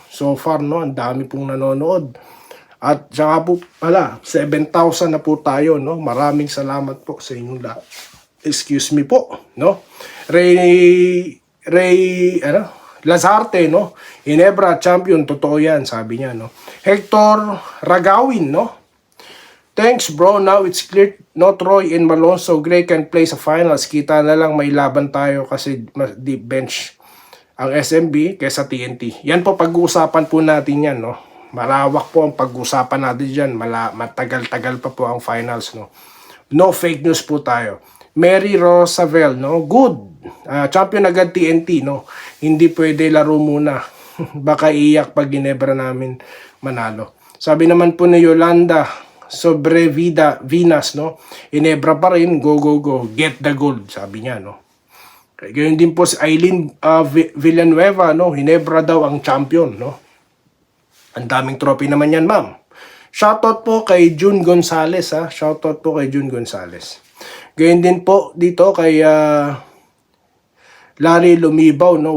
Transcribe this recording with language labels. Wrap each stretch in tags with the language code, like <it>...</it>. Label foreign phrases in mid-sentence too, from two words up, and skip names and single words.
<en>So far,</en> <tl>no, ang dami pong nanonood. At saka po pala 7,000 na po tayo, no. Maraming salamat po sa inyong lahat. Excuse me po, no. Lazarte, no? Ginebra champion, totoo yan, sabi niya, no? Hector Ragawin,</tl> <en>no? Thanks, bro. Now it's clear, no, Troy and Malonzo Gray can play sa finals.</en> <tl>Kita na lang may laban tayo kasi</tl> <en>deep bench</en> <tl>ang SMB kaysa TNT. Yan po, pag-uusapan po natin yan, no? Malawak po ang pag-uusapan natin dyan. Matagal-tagal pa po ang finals, no?</tl> <en>No fake news</en> <tl>po tayo. Mary Roosevelt, no? Good. Champion agad TNT, no? Hindi pwede laro muna. Baka iyak pag Ginebra namin manalo. Sabi naman po ni Yolanda Venus, no? Ginebra pa rin,</tl> <en>go, go, go. Get the gold,</en> <tl>sabi niya, no? Gayon din po si Eileen Villanueva, no? Ginebra daw ang champion, no? Ang daming trophy naman yan, ma'am. Shoutout po kay June Gonzales, ha? Shoutout po kay June Gonzales. Gayon din po dito kay Larry Lumibaw, no?</tl>